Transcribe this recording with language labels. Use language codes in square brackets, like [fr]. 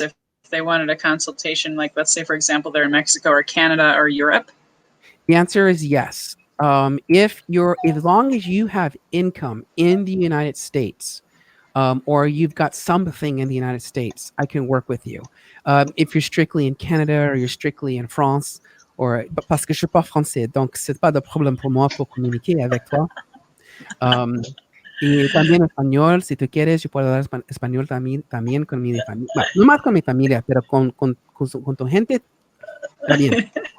[en] if they wanted a consultation, like let's say, for example, they're in Mexico or Canada or Europe? The answer is yes. As long as you have income in the United States, or you've got something in the United States, I can work with you. If you're strictly in Canada or you're strictly in France, [fr] parce que je suis pas français, donc c'est pas de problème pour moi pour communiquer avec toi. [es] Y también español, si tú quieres, yo puedo hablar español también con mi familia. Bueno, no más con mi familia, pero con tu gente también.